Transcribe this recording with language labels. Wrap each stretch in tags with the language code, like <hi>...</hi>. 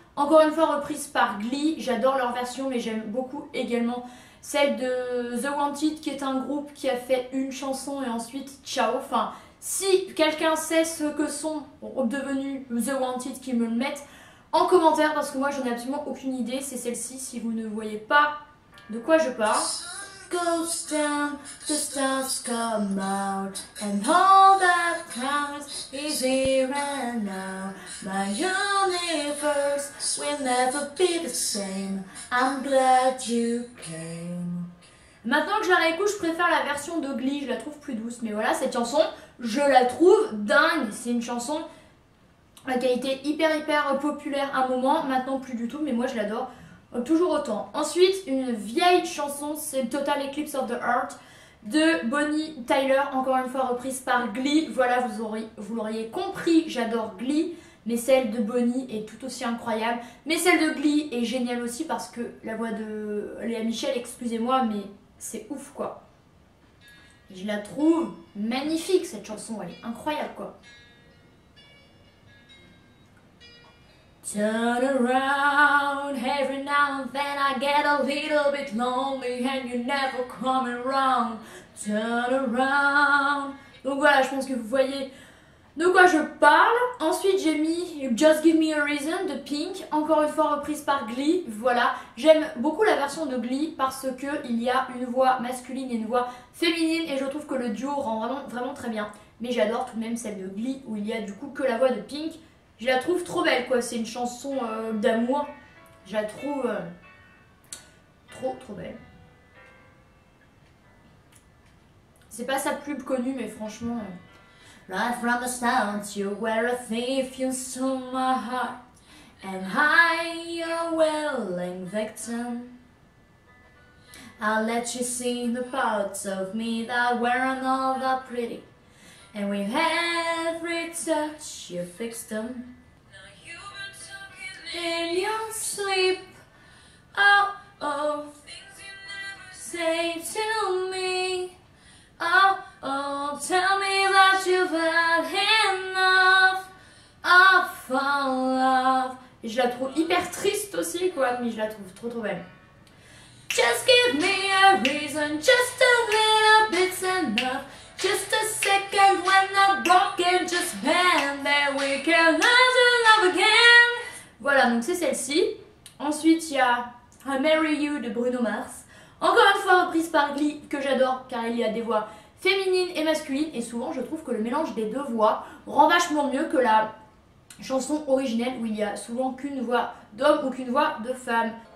<fr>Encore une fois reprise par Glee, j'adore leur version mais j'aime beaucoup également celle de The Wanted, qui est un groupe qui a fait une chanson et ensuite ciao. Enfin, si quelqu'un sait ce que sont devenus The Wanted, qu'ils me le mettent en commentaire parce que moi j'en ai absolument aucune idée. C'est celle-ci si vous ne voyez pas de quoi je parle.</fr> <en>goes down, the stars come out, and all that counts is here and now. My universe will never be the same. I'm glad you came.</en> <fr>Maintenant que je la réécoute, je préfère la version de Glee, je la trouve plus douce. Mais voilà, cette chanson, je la trouve dingue. C'est une chanson qui a été hyper populaire à un moment, maintenant plus du tout, mais moi je l'adore toujours autant. Ensuite, une vieille chanson, c'est Total Eclipse of the Heart de Bonnie Tyler, encore une fois reprise par Glee. Voilà, vous l'auriez compris, j'adore Glee, mais celle de Bonnie est tout aussi incroyable. Mais celle de Glee est géniale aussi parce que la voix de Léa Michel, excusez-moi, mais c'est ouf quoi. Je la trouve magnifique cette chanson, elle est incroyable quoi.</fr> <en>Turn around, every now and then I get a little bit lonely and you never come around. Turn around.</en> <fr>Donc voilà, je pense que vous voyez de quoi je parle. Ensuite j'ai mis Just Give Me a Reason de Pink, encore une fois reprise par Glee. Voilà, j'aime beaucoup la version de Glee parce que il y a une voix masculine et une voix féminine et je trouve que le duo rend vraiment très bien. Mais j'adore tout de même celle de Glee où il y a du coup que la voix de Pink. Je la trouve trop belle quoi, c'est une chanson d'amour. Je la trouve trop belle. C'est pas sa pub connue mais franchement...</fr> <en>Right from the start, you were a thief, you stole my heart, and I, your willing victim. I'll let you see the parts of me that weren't all that pretty, and with every touch you fixed them. Now you've been talking in your sleep, oh, oh, things you never say to me, oh, oh, tell me that you've had enough of our love.</en> <fr>Et je la trouve hyper triste aussi quoi, mais je la trouve trop belle.</fr> <en>Just give me a reason, just a little bit's enough. Just a second when I'm broken, just bend that we can learn to love again.</en> <fr>Voilà, donc c'est celle-ci. Ensuite, il y a I Marry You de Bruno Mars. Encore une fois reprise par Glee, que j'adore car il y a des voix féminines et masculines. Et souvent, je trouve que le mélange des deux voix rend vachement mieux que la chanson originelle où il y a souvent qu'une voix d'homme ou qu'une voix de femme.</fr>